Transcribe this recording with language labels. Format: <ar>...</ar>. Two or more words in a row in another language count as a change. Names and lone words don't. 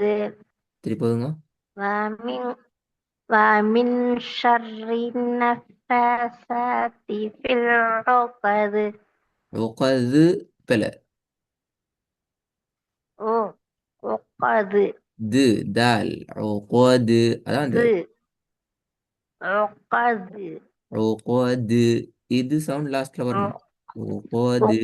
<ta>திருப்பி பாருங்க.</ta> <ar>ومن ومن شر النفاثات في العقد.</ar> <ta>உகது பல.</ta> <ar>عقد.</ar> <ta>து தால் உகது அதான் அந்த</ta> <ar>عقد.</ar> <ta>உகது. இது சவுண்ட் லாஸ்ட்ல வரணும். உகது.</ta>